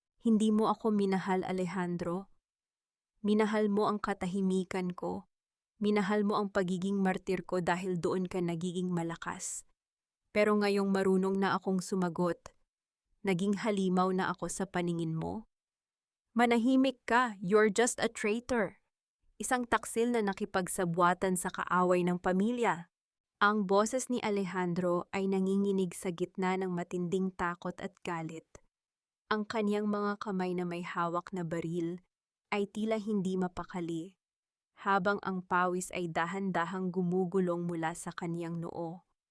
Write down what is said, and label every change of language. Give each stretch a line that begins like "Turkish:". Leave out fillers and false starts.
Filipino: Hindi mo ako minahal, Alejandro. Minahal mo ang katahimikan ko. Minahal mo ang pagiging martir ko dahil doon ka nagiging malakas. Pero ngayong marunong na akong sumagot, naging halimaw na ako sa paningin mo. Manahimik ka,
English: you're just a traitor.
Filipino: Isang taksil na nakipagsabwatan sa kaaway ng pamilya. Ang boses ni Alejandro ay nanginginig sa gitna ng matinding takot at galit. Ang kaniyang mga kamay na may hawak na baril ay tila hindi mapakali, habang ang pawis ay dahan-dahang gumugulong mula sa kaniyang noo.